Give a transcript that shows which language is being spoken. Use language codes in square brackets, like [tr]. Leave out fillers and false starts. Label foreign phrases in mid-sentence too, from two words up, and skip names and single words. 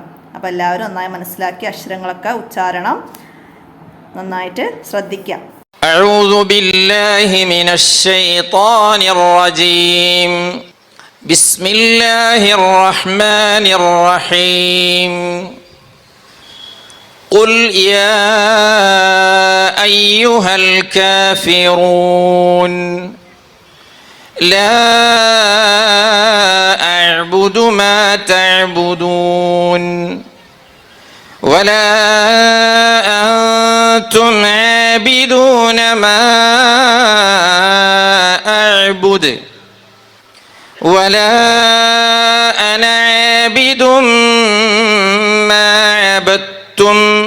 [ml] അപ്പോൾ എല്ലാവരും നന്നായി മനസ്സിലാക്കി അക്ഷരങ്ങളൊക്കെ ഉച്ചാരണം നന്നായിട്ട് ശ്രദ്ധിക്കുക. [ar] أعوذ بالله من الشيطان الرجيم. بسم الله الرحمن الرحيم. قل يا أيها الكافرون لا أعبد ما تعبدون ولا أنتم عابدون ما أعبد ولا أنا عابد ما عبدتم